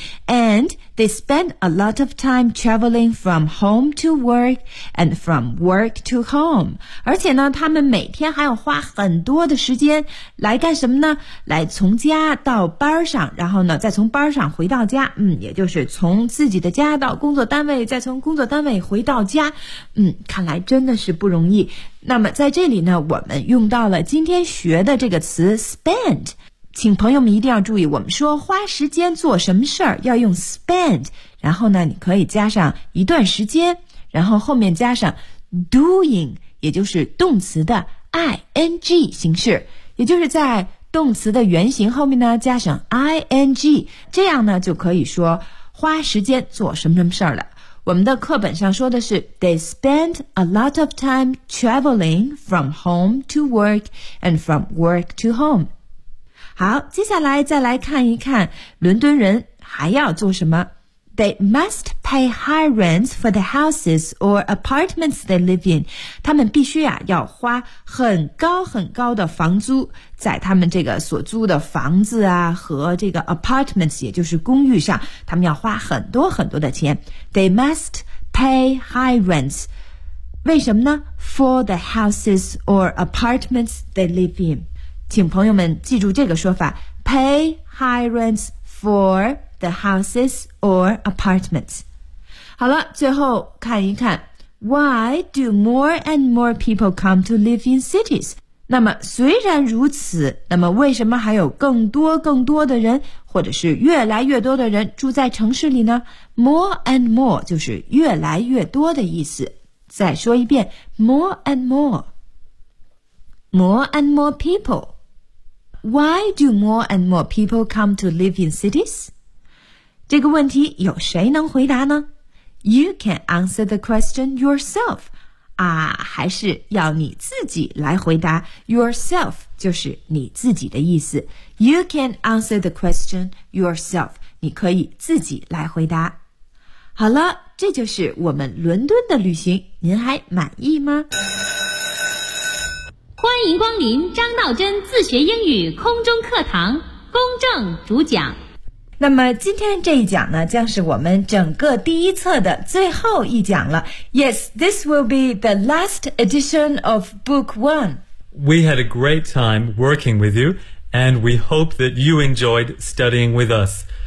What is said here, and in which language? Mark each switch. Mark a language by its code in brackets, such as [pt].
[en] And they spend a lot of time traveling from home to work and from work to home. [zh] 而且呢，他们每天还要花很多的时间来干什么呢？来从家到班上，然后呢，再从班上回到家。也就是从自己的家到工作单位，再从工作单位回到家。看来真的是不容易。那么在这里呢，我们用到了今天学的这个词 spend。请朋友们一定要注意，我们说花时间做什么事儿要用 spend, 然后呢你可以加上一段时间，然后后面加上 doing, 也就是动词的 ing 形式，也就是在动词的原型后面呢加上 ing, 这样呢就可以说花时间做什么什么事儿了。我们的课本上说的是 [en] they spend a lot of time traveling from home to work and from work to home. [zh] 好，接下来再来看一看伦敦人还要做什么。 [en] They must pay high rents for the houses or apartments they live in. [zh] 他们必须要花很高很高的房租在他们这个所租的房子啊和这个 apartments, 也就是公寓上，他们要花很多很多的钱。 [en] They must pay high rents. [zh] 为什么呢？ [en] For the houses or apartments they live in. [zh] 请朋友们记住这个说法 [en] pay high rents for the houses or apartments. [zh] 好了，最后看一看 [en] why do more and more people come to live in cities? [zh] 那么虽然如此，那么为什么还有更多更多的人，或者是越来越多的人住在城市里呢？ More and more 就是越来越多的意思。再说一遍 [en] more and more. More and more peopleWhy do more and more people come to live in cities? [zh] 这个问题有谁能回答呢？ [en] You can answer the question yourself. [zh] 啊，还是要你自己来回答。 [en] Yourself [zh] 就是你自己的意思。 [en] You can answer the question yourself. [zh] 你可以自己来回答。好了，这就是我们伦敦的旅行，您还满意吗？欢迎光临张道真自学英语空中课堂，公正主讲。那么今天这一讲呢，将是我们整个第一册的最后一讲了。 [en] Yes, this will be the last edition of book one. We had a great time working with you, and we hope that you enjoyed studying with us.